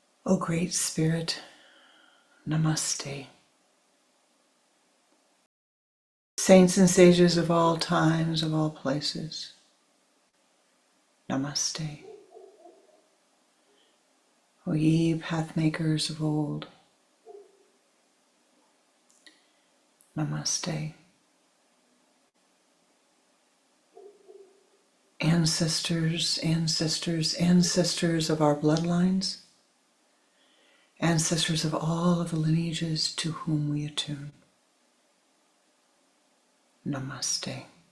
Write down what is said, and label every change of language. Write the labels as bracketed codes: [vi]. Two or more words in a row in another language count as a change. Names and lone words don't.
[en] O Great Spirit, Namaste. Saints and sages of all times, of all places, Namaste. O ye pathmakers of old, Namaste. Ancestors, ancestors, ancestors of our bloodlines, ancestors of all of the lineages to whom we attune, Namaste.